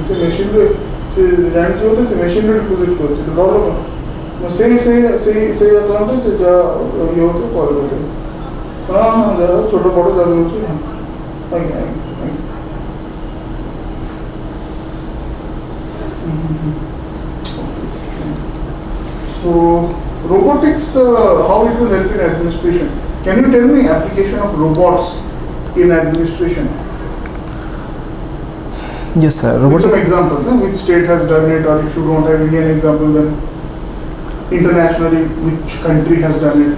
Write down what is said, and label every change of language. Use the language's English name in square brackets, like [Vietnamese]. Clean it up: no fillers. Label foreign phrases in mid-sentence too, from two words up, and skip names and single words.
[Odia] ସେ ମେସିନ୍ରେ ସେ ଜାଣିଛି ବୋଧେ ସେ ମେସିନ୍ରେ ଡିପୋଜିଟ୍ କରୁଛି ତ ଭଲ ମୁଁ ସେଇ ଆକାଉଣ୍ଟରେ ସେ ଯାହା ଇଏ ହେଉଥିବ କରିଦେଉଥିବ ହଁ ଯାହା ଛୋଟ ବଡ଼ ଯାହା ହେଉଛି ଆଜ୍ଞା ଆଜ୍ଞା [English] So, robotics, how it will help in administration? Can you tell me application of robots in administration? Yes, sir. With some examples, which state has done it, or if you don't have Indian example, then internationally, which country has done it?